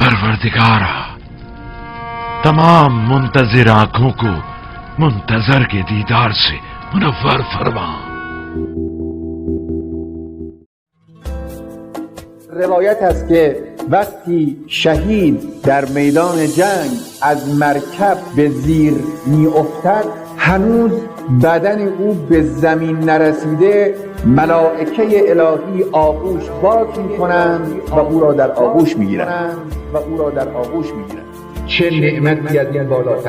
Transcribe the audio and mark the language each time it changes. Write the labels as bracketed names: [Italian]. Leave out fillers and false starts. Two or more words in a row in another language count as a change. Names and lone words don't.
[Urdu] پروردگارا، تمام منتظر آنکھوں کو منتظر کے دیدار سے منور فرما. [Persian] روایت است که وقتی شهید در میدان جنگ از مرکب به زیر می افتد، هنوز بدن او به زمین نرسیده، ملائکه الهی آغوش باز می کنند و او را در آغوش می گیرند چه نعمتی از این بالاتر.